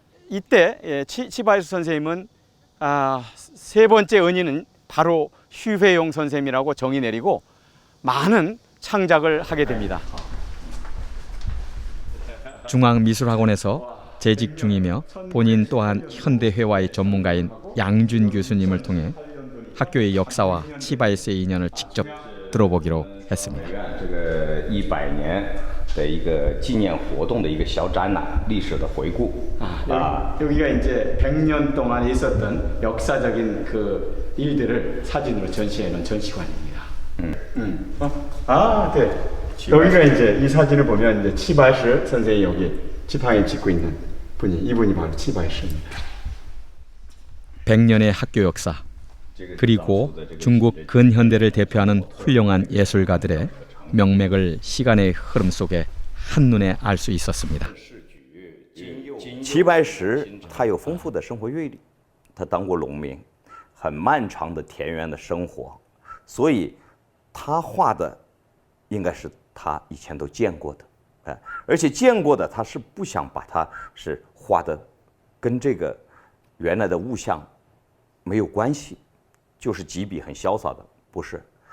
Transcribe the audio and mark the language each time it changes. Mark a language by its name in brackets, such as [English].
[Korean] 이때 치바이수 선생님은 세 번째 은인은 바로 쉬페이홍 선생님이라고 정의 내리고 많은 창작을 하게 됩니다. 중앙미술학원에서 재직 중이며 본인 또한 현대회화의 전문가인 양준 교수님을 통해 학교의 역사와 치바이스의 인연을 직접 들어보기로 했습니다. [Chinese] 100年的一个纪念活动的一个小展览，历史的回顾。 [Korean] 여기가 이제 100년 동안 있었던 역사적인 그 일들을 사진으로 전시해 놓은 전시관입니다. 네. 여기가 이제 이 사진을 보면 이제 치바이스 선생이 여기 지팡이 짚고 있는 이분이 바로 치바이스입니다. 100년의 학교 역사, 그리고 중국 근현대를 대표하는 훌륭한 예술가들의 명맥을 시간의 흐름 속에 한눈에 알 수 있었습니다. [Chinese] 齐白石他有丰富的生活阅历，他当过农民，很漫长的田园的生活，所以他画的应该是他以前都见过的，而且见过的他是不想把它是画的跟这个原来的物象没有关系，就是几笔很潇洒的，不是。